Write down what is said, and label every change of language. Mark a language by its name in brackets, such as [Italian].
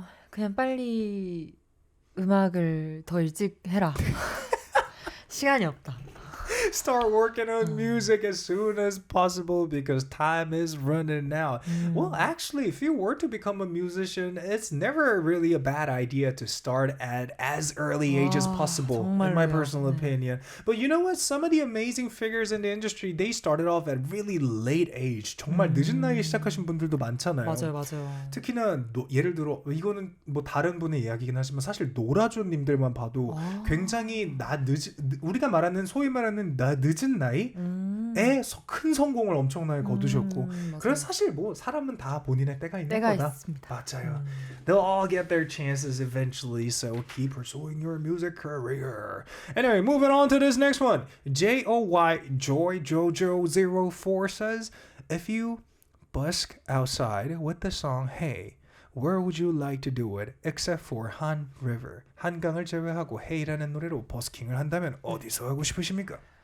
[Korean] 그냥 빨리 음악을 더 일찍 해라. 시간이 없다. [English] Start working on music as soon as possible because time is running out. Well, actually, if you were to become a musician, it's never really a bad idea to start at as early age as possible, in my [Korean] 정말로요. [English] personal opinion. But you know what? Some of the amazing figures in the industry, they started off at really late age. [Korean] 정말 늦은 나이에 시작하신 분들도 많잖아요. 맞아요. 특히나 예를 들어 이거는 뭐 다른 분의 이야기긴 하지만 사실 노라조님들만 봐도 굉장히 우리가 말하는 소위 말하는 늦은 나이 큰 성공을 엄청나게 거두셨고 맞아요. 그래서 사실 뭐 사람은 다 본인의 때가 있는 때가 거다. 있습니다. 맞아요. [English] They'll all get their chances eventually, so keep pursuing your music career. Anyway, moving on to this next one. JoyJojo04 says, if you busk outside with the song Hey, where would you like to do it except for Han River? [Korean] 한강을 제외하고 Hey라는 노래로 버스킹을 한다면 어디서 하고 싶으십니까?